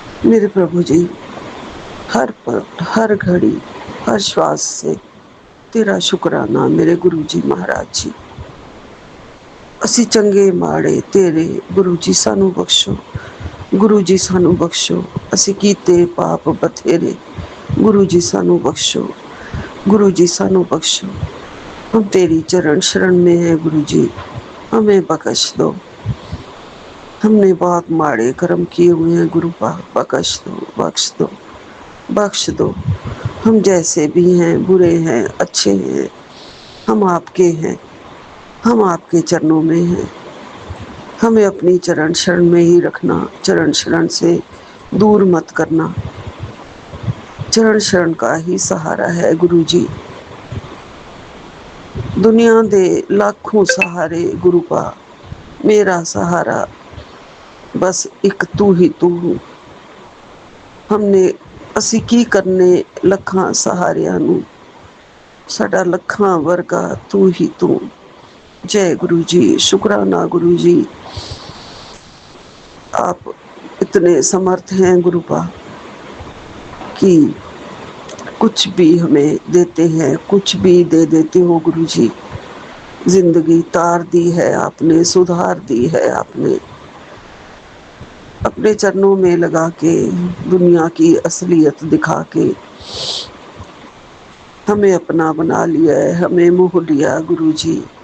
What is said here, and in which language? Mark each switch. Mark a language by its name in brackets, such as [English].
[Hindi] मेरे प्रभु जी, हर पल, हर घड़ी, हर श्वास से तेरा शुक्राना मेरे गुरु जी महाराज जी। [Punjabi] ਅਸੀਂ ਚੰਗੇ ਮਾੜੇ ਤੇਰੇ ਗੁਰੂ ਜੀ ਸਾਨੂੰ ਬਖਸ਼ੋ, ਗੁਰੂ ਜੀ ਸਾਨੂੰ ਬਖਸ਼ੋ। ਅਸੀਂ ਕੀਤੇ ਪਾਪ ਬਥੇਰੇ, गुरु जी सानू बख्शो, गुरु जी सानू बख्शो। [Hindi] हम तेरी चरण शरण में हैं गुरु जी, हमें बख्श दो। हमने बहुत माड़े कर्म किए हुए हैं गुरु पा, बख्श दो, बख्श दो, बख्श दो। हम जैसे भी हैं, बुरे हैं, अच्छे हैं, हम आपके हैं, हम आपके चरणों में हैं। हमें अपनी चरण शरण में ही रखना, चरण शरण से दूर मत करना। चरण शरण का ही सहारा है गुरु जी। [Punjabi] दुनिया दे लाखों सहारे गुरु पा, मेरा सहारा बस एक तू ही तू। [Hindi] हमने [Punjabi] ਅਸੀਂ ਕੀ ਕਰਨੇ ਲੱਖਾਂ ਸਹਾਰਿਆਂ ਨੂੰ, ਸਾਡਾ ਲੱਖਾਂ ਵਰਗਾ ਤੂੰ ਹੀ ਤੂੰ। [Hindi] जय गुरु जी, शुक्राना गुरु जी। आप इतने समर्थ हैं गुरु पा कि कुछ भी हमें देते हैं, कुछ भी दे देते हो गुरु जी। जिंदगी तार दी है आपने, सुधार दी है आपने, अपने चरणों में लगा के, दुनिया की असलियत दिखा के हमें अपना बना लिया है, हमें मोह लिया गुरु जी।